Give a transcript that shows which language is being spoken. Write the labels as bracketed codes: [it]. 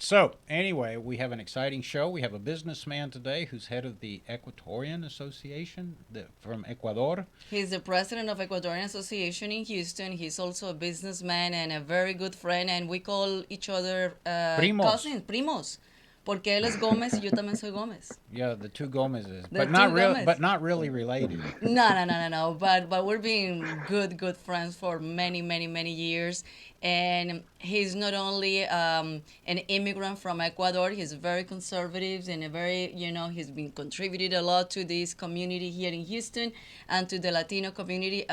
[en] So anyway, we have an exciting show. We have a businessman today who's head of the Ecuadorian Association from Ecuador. He's the president of Ecuadorian Association in Houston. He's also a businessman and a very good friend, and we call each other [es] Primos. [en] cousins, primos. [es] Porque él es Gómez y yo también soy Gómez. [en] Yeah, the two Gomezes, The two Gomez. but not really related. No. But we're being good friends for many years. And he's not only an immigrant from Ecuador. He's very conservative and he's been contributed a lot to this community here in Houston and to the Latino community.